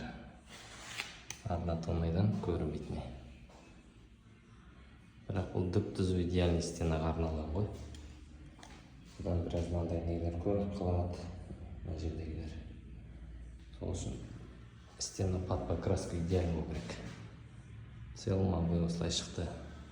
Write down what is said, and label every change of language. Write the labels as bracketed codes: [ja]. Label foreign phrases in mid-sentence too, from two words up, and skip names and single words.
[kk] Однотонныйдан көрінбейтіне. Бірақ бұл дүп түзу [ru] идеальный стенаға [kk] арналған ғой. Бұдан біраз мынандай нелер көрініп қалады. Мына жердегілер. Сол үшін [ru] стена под покраску идеально [kk] болу керек. [ru] В целом обои [kk] осылай шықты.